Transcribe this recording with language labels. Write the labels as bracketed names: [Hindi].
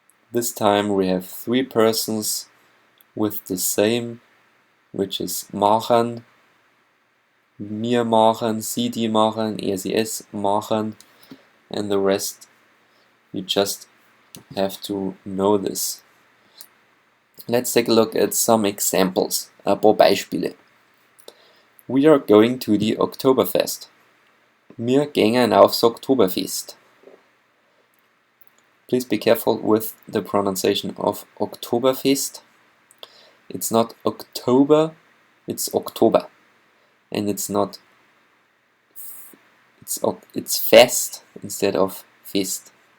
[English] This time we have three persons with the same, which is [German] machen, wir machen, sie, die machen, sie, es machen, [English] and the rest you just have to know this. Let's take a look at some examples, [German] ein paar Beispiele. [English] We are going to the Oktoberfest. [German] Wir gehen aufs Oktoberfest. [English] Please be careful with the pronunciation of Oktoberfest. It's not October, it's October. And it's not, it's fest instead of fest.